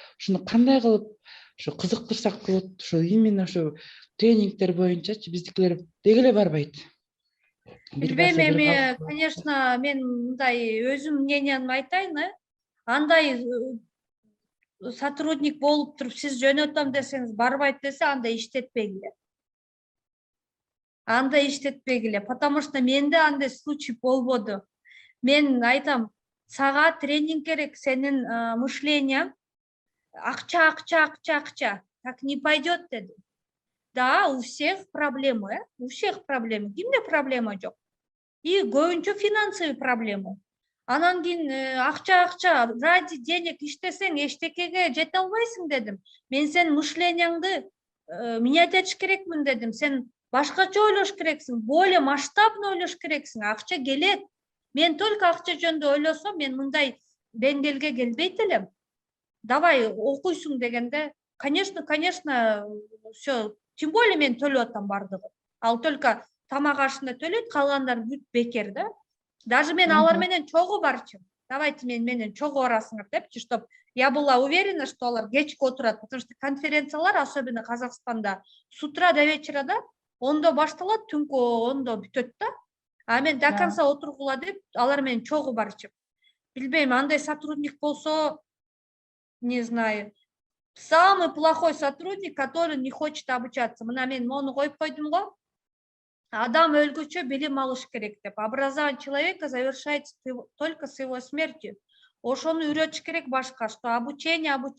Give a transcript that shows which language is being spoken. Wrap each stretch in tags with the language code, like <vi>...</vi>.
<ky>Ушуну кандай кылып ошо кызыктырсак болот, ошо именно ошо тренингтер боюнчачы биздикилер деги эле барбайт. Билбейм, эми, конечно, мен мындай өзүм мнениямды айтайын, андай сотрудник болуп туруп, сиз жөнөтөм десеңиз барбайт десе, анда иштетпегиле. Потому что менде андай случай болбоду. Мен айтам, сага тренинг керек, сенин мышлениең акча.</ky> <ru>Так не пойдет деди. Да, у всех проблемы,</ru> <ky>Кимде проблема жок? И көбүнчө финансовый проблема. Анан кийин акча,</ky> <ru>ради денег</ru> <ky>иштесең эчтекеге жете албайсың дедим. Мен сенин мышлениеңди менять этиш керекмин дедим. Сен башкача ойлош керексиң,</ky> <ru>более масштабно</ru> <ky>ойлош керексиң. Акча келет. Мен только акча жөнүндө ойлосом, мен мындай деңгээлге келбейт элем. Давай окуйсуң дегенде, конечно, все. Тем более мен төлөп атам бардыгы. Ал только тамак ашына төлөйт, калгандары бүт бекер да. Даже мен алар менен чогуу барчым. Давайте менен чогуу барасыңар депчи,</ky> <ru>чтоб я была уверена, что</ru> <ky>алар кечке отурат, потому что конференциялар, особенно Казакстанда,</ky> <ru>с утра до вечера</ru> <ky>да, 10-до башталат, түнкү 10-до бүтөт да. А мен до конца отургула деп алар менен чогуу барчым. Билбейм, андай сотрудник болсо,</ky> <ru>не знаю. Самый плохой сотрудник, который не хочет обучаться.</ru> <ky>Мына мен мону коюп койдум го. Адам өлгөчө билим алыш керек деп.</ky> <ru>Образование человека завершается только с его смертью.</ru> <ky>Ошону үйрөтүш керек башка,</ky> <ru>что обучение.</ru>